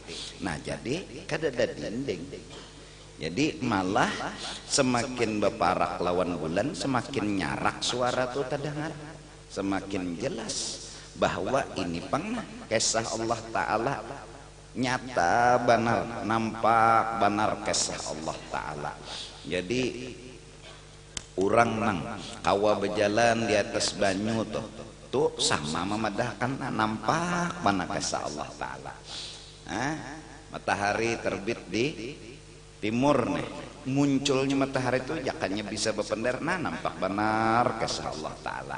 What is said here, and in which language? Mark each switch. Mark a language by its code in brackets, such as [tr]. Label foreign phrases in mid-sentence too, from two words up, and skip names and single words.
[bjn] Nah jadi kada ada dinding. Jadi malah semakin beparak lawan bulan, semakin nyarak suara tuh terdengar, semakin jelas bahwa ini pernah kisah Allah Ta'ala nyata benar, nampak benar kisah Allah Ta'ala. Jadi orang nang kawa berjalan di atas banyu tuh sama memadahkan nampak benar kisah Allah Ta'ala. Matahari terbit di timur nih, munculnya matahari itu jakannya bisa berpendar, nampak benar kisah Allah Ta'ala.